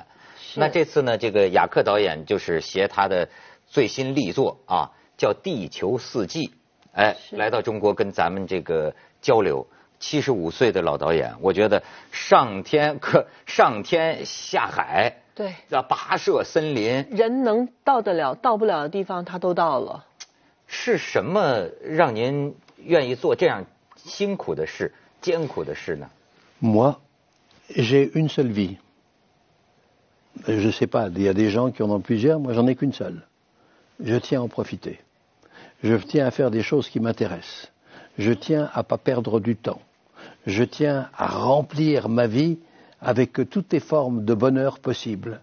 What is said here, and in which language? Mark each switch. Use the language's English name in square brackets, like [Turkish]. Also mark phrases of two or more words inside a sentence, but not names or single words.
[Chinese] 那这次呢，这个雅克导演就是携他的最新力作啊，叫《地球四季》，哎，来到中国跟咱们这个交流。75岁的老导演，我觉得上天下海，对，跋涉森林，人能到得了到不了的地方，他都到了。是什么让您愿意做这样辛苦的事、艰苦的事呢？ [French] Moi, j'ai une seule vie. Je sais pas, il y a des gens qui en ont plusieurs, moi j'en ai qu'une seule. Je tiens à en profiter. Je tiens à faire des choses qui m'intéressent. Je tiens à pas perdre du temps. Je tiens à remplir ma vie avec toutes les formes de bonheur possibles.